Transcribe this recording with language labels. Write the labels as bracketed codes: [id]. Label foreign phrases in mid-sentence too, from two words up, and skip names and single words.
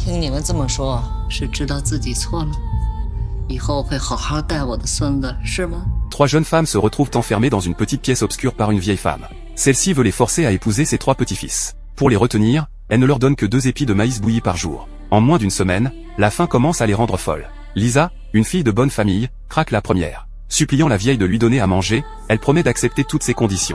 [zh] 听你们这么说，是知道自己错了，以后会好好带我的孙子，是吗？ [fr] Trois jeunes femmes se retrouvent enfermées dans une petite pièce obscure par une vieille femme. Celle-ci veut les forcer à épouser ses 3 petits-fils. Pour les retenir, elle ne leur donne que 2 épis de maïs bouillis par jour. En moins d'une semaine, la faim commence à les rendre folles. Lisa, une fille de bonne famille, craque la première. Suppliant la vieille de lui donner à manger, elle promet d'accepter toutes ses conditions.